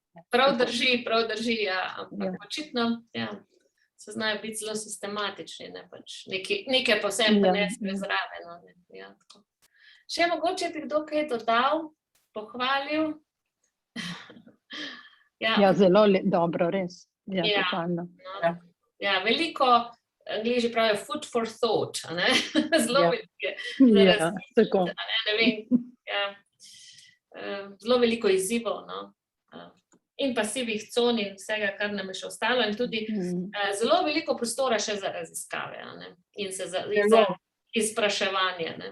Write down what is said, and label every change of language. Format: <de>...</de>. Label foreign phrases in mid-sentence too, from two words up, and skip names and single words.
<sl>Prav drži, ja, ampak očitno, ja, se znajo biti zelo sistematični, ne, pač nekaj posebej prinesli zraven, no, ne, ja, tako. Še mogoče bi kdo kaj dodal, pohvalil? Ja, zelo dobro, res. Ja, totalno. Ja, veliko, Angleži pravijo</sl> <en>food for thought,</en> <sl>a ne? Zelo veliko. Ja, tako. Ne vem, ja. Zelo veliko izzivov, no. In pa sivih con in vsega, kar nam je še ostalo, in tudi zelo veliko prostora še za raziskave, a ne? In za izpraševanje, ne.</sl>